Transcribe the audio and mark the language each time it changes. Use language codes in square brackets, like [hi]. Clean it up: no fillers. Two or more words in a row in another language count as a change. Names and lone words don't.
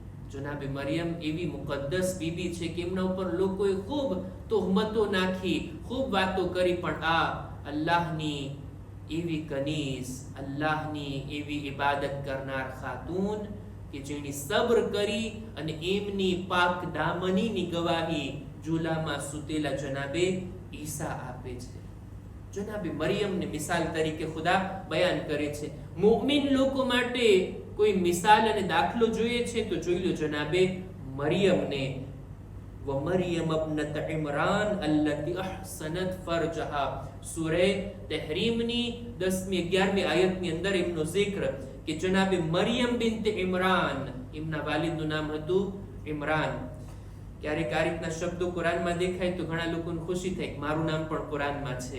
[gu] જનાબે મરિયમ એવી મુકદ્દસ બીબી છે કે એમના ઉપર લોકોએ ખૂબ તોહમતો નાખી, ખૂબ વાતો કરી, પણ આ અલ્લાહની એવી કનીઝ, અલ્લાહની એવી ઇબાદત કરનાર ખાતૂન કે જેની સબ્ર કરી અને એમની પાક દામનીની ગવાહી ઝૂલામાં સૂતેલા જનાબે ઈસા આપે છે. જનાબે મરિયમને મિસાલ તરીકે ખુદા બયાન કરે છે. મુમિન લોકો માટે કોઈ મિસાલ અને દાખલો જોઈએ છે તો જોઈ લો જનાબે મરિયમને. [ar] ومريم ابنة عمران التي أحسنت فرجها [gu] સૂરે તહરીમની 10મી 11મી આયતની અંદર એમનો zikr કે જનાબે મરિયમ બિન્ત ઇમરાન, એમના વાલિદનું નામ હતું ઇમરાન. ક્યારેક આ રીતના શબ્દો કુરાનમાં દેખાય તો ઘણા લોકોને ખુશી થાય કે મારું નામ પણ કુરાનમાં છે.